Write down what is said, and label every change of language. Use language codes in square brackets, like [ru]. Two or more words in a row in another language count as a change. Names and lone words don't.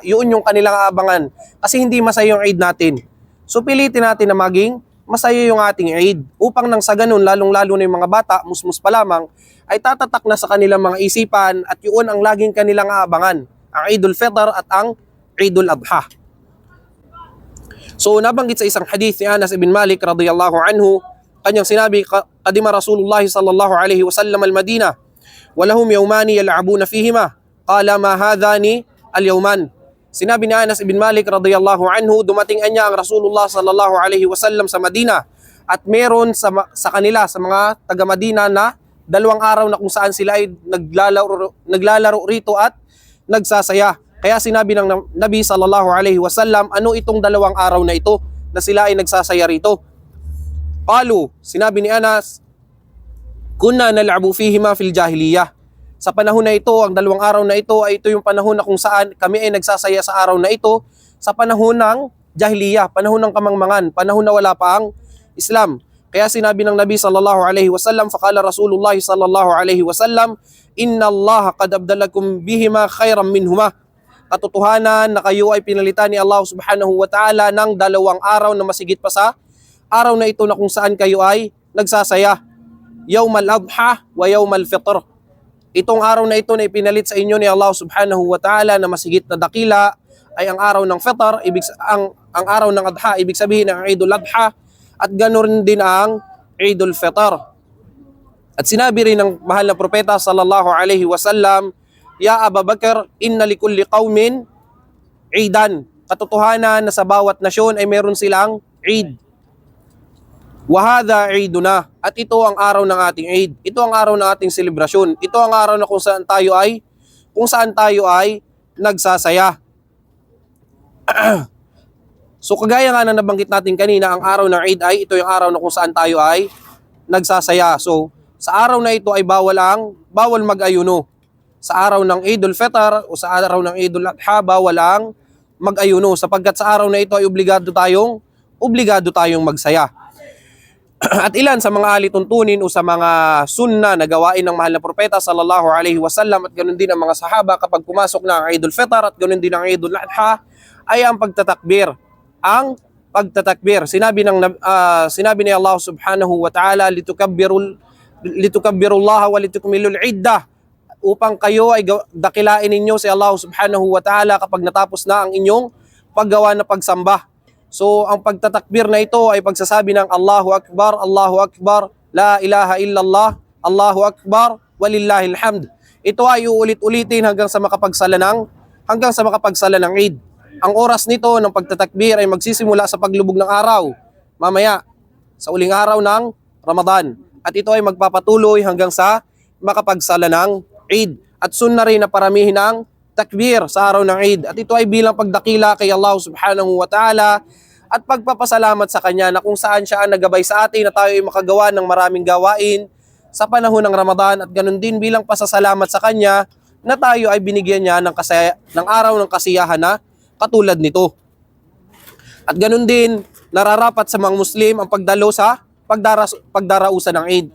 [tl] Yun yung kanilang aabangan kasi hindi masaya yung Eid natin. So pilitin natin na maging masaya yung ating Eid upang nang sa ganun, lalong-lalo na yung mga bata, musmus pa lamang, ay tatatak na sa kanilang mga isipan at yun ang laging kanilang aabangan, ang Eidul Fitr at ang Eidul Adha. So nabanggit sa isang hadith ni Anas ibn Malik [ar] رضي الله عنه, [tl] kanyang sinabi, [ar] قدم رسول الله صلى الله عليه وسلم المدينة ولهم يومان يلعبون فيهما. قال ما هذان اليومان. [tl] Sinabi ni Anas ibn Malik [ar] رضي الله عنه, [tl] dumating niya ang Rasulullah [ar] صلى الله عليه وسلم [tl] sa Madina at meron sa kanila, sa mga taga-Madina na dalawang araw na kung saan sila ay naglalaro rito at nagsasaya. Kaya sinabi ng Nabi [ar] صلى الله عليه وسلم, [tl] ano itong dalawang araw na ito na sila ay nagsasaya rito? [ar] قالوا, [tl] sinabi ni Anas, [ar] كنا نلعب فيهما في الجاهلية. [tl] Sa panahon na ito, ang dalawang araw na ito ay ito yung panahon na kung saan kami ay nagsasaya sa araw na ito sa panahon ng jahiliyah, panahon ng kamangmangan, panahon na wala pa ang Islam. Kaya sinabi ng Nabi [ar] صلى الله عليه وسلم فقال رسول الله صلى الله عليه وسلم إن الله قد أبدلكم بهما خيرا منهما. [tl] Katotohanan na kayo ay pinalitan ni Allah [ar] سبحانه وتعالى [tl] ng dalawang araw na masigit pa sa araw na ito na kung saan kayo ay nagsasaya. [ar] يوم الأضحى ويوم الفطر. [tl] Itong araw na ito na ipinalit sa inyo ni Allah [ar] سبحانه وتعالى [tl] na masigit na dakila ay ang araw ng Fitr, ang araw ng Adha, ibig sabihin ng Eidul Adha, at ganoon din ang Eidul Fitr. At sinabi rin ng mahal na propeta [ar] صلى الله عليه وسلم يا أبا بكر إن لكل قوم عيدا. [tl] Katotohanan na sa bawat nasyon ay meron silang Eid. [ar] وهذا عيدنا. [tl] At ito ang araw ng ating Eid. Ito ang araw ng ating selebrasyon. Ito ang araw na kung saan tayo ay nagsasaya. So kagaya nga na nabanggit natin kanina, ang araw ng Eid ay ito yung araw na kung saan tayo ay nagsasaya. So sa araw na ito ay bawal mag-ayuno. Sa araw ng Eidul Fitr o sa araw ng Eidul Adha, bawal ang mag-ayuno sapagkat sa araw na ito ay obligado tayong magsaya. At ilan sa mga alituntunin o sa mga sunna na gawain ng mahal na propeta [ar] صلى الله عليه وسلم [tl] at ganoon din ang mga sahaba kapag pumasok na ang Eidul Fitr at ganoon din ang Eidul Adha ay ang pagtatakbir. Ang pagtatakbir. Sinabi ni [ar] الله سبحانه وتعالى لتكبروا الله ولتكملوا العدة, [tl] upang kayo ay dakilain ninyo si Allah [ar] سبحانه وتعالى [tl] kapag natapos na ang inyong paggawa na pagsamba. So ang pagtatakbir na ito ay pagsasabi ng [ar] الله أكبر لا إله إلا الله الله أكبر ولله الحمد. [tl] Ito ay uulit-ulitin hanggang sa makapagsala ng Eid. Ang oras nito ng pagtatakbir ay magsisimula sa paglubog ng araw, mamaya sa uling araw ng Ramadan. At ito ay magpapatuloy hanggang sa makapagsala ng Eid. At sunna rin na paramihin ang takbir sa araw ng Eid. At ito ay bilang pagdakila kay Allah [ar] سبحانه وتعالى [tl] at pagpapasalamat sa Kanya na kung saan siya ang nagabay sa atin na tayo ay makagawa ng maraming gawain sa panahon ng Ramadan, at ganun din bilang pasasalamat sa Kanya na tayo ay binigyan niya ng araw ng kasiyahan na katulad nito. At ganun din, nararapat sa mga Muslim ang pagdalo sa pagdarausan ng Eid.